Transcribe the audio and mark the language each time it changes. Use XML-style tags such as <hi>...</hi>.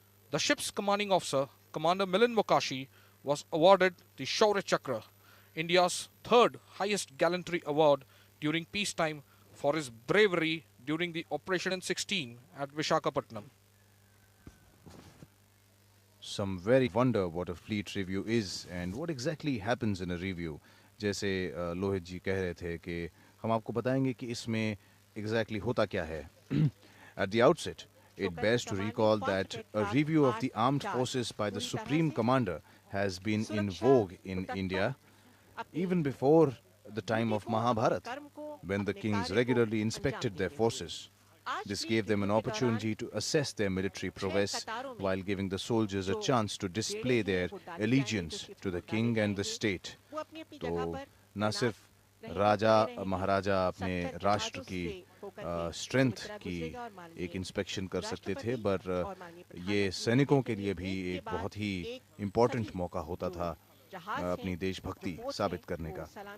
<en>The ship's commanding officer, Commander Milind Mokashi, was awarded the Shaurya Chakra, India's 3rd highest gallantry award during peacetime, for his bravery during the Operation 16 at Vishakhapatnam. Some very wonder what a fleet review is and what exactly happens in a review.</en> <hi>जैसे लोहित जी कह रहे थे कि हम आपको बताएंगे कि इसमें exactly होता क्या है.</hi> <en>At the outset, it bears to recall that a review of the armed forces by the Supreme Commander has been in vogue in India even before the time of Mahabharata, when the kings regularly inspected their forces. This gave them an opportunity to assess their military prowess while giving the soldiers a chance to display their allegiance to the king and the state.</en> <hi>तो न सिर्फ राजा महाराजा अपने राष्ट्र की strength की एक inspection कर सकते थे, पर ये सैनिकों के लिए भी एक बहुत ही इम्पोर्टेंट मौका होता था अपनी देशभक्ति साबित करने का.</hi>